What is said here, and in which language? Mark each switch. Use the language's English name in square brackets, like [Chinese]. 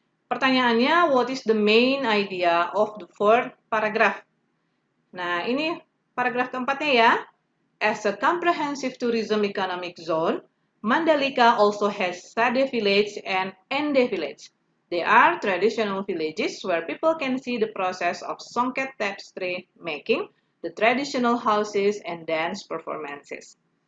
[Indonesian] Pertanyaannya, [English] what is the main idea of the fourth paragraph? [Indonesian] Nah, ini paragraf keempatnya ya. [English] As a comprehensive tourism economic zone, Mandalika also has Sade Village and Ende Village. They are traditional villages where people can see the process of songket tapestry making, the traditional houses, and dance performances.